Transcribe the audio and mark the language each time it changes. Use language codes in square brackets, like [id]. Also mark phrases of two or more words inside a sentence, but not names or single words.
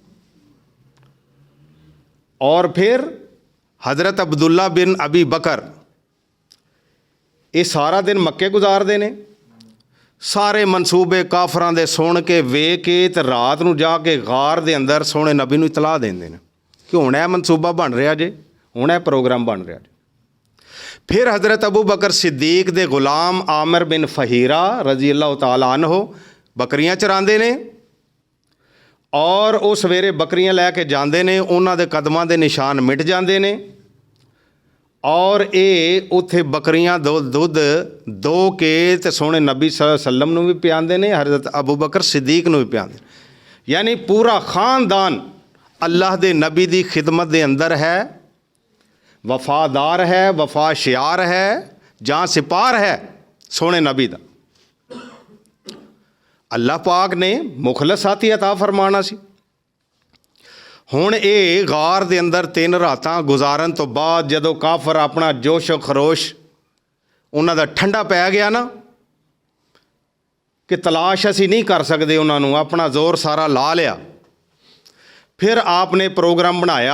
[pa] اور پھر حضرت عبداللہ بن ابی بکر یہ سارا دن مکے گزارتے نے، سارے منصوبے کافراں دے سن کے ویکھ کے تے رات نوں جاکے غار دے اندر سوہنے نبی نوں اطلاع دیندے نے کہ ہن یہ منصوبہ بن رہا جے، ہن یہ پروگرام بن رہا جے. پھر حضرت ابو بکر صدیق دے غلام عامر بن فہیرہ [ar] رضي الله تعالى عنه [pa] بکریاں چراندے نے اور او سویرے بکریاں لیکے جاتے نے، اوہناں دے قدماں دے نشان مٹ جاتے نے اور یہ اتھے بکریاں دُدھ دو کے تے سوہنے نبی [ar] صلى الله عليه وسلم [pa] نوں بھی پیاتے، حضرت ابو بکر صدیق نوں بھی پیاتے. یعنی پورا خاندان اللہ دے نبی دی خدمت دے اندر ہے، وفادار ہے، وفا شعار ہے، جاں سپار ہے سوہنے نبی دا. اللہ پاک نے مخلص ساتھی عطا فرمانا سی. ਹੁਣ ਇਹ ਗਾਰ ਦੇ ਅੰਦਰ 3 ਰਾਤਾਂ ਗੁਜ਼ਾਰਨ ਤੋਂ ਬਾਅਦ ਜਦੋਂ ਕਾਫਰ ਆਪਣਾ ਜੋਸ਼ੋ ਖਰੋਸ਼ ਉਹਨਾਂ ਦਾ ਠੰਡਾ ਪੈ ਗਿਆ ਨਾ ਕਿ ਤਲਾਸ਼ ਅਸੀਂ ਨਹੀਂ ਕਰ ਸਕਦੇ ਉਹਨਾਂ ਨੂੰ, ਆਪਣਾ ਜ਼ੋਰ ਸਾਰਾ ਲਾ ਲਿਆ, ਫਿਰ ਆਪ ਨੇ ਪ੍ਰੋਗਰਾਮ ਬਣਾਇਆ।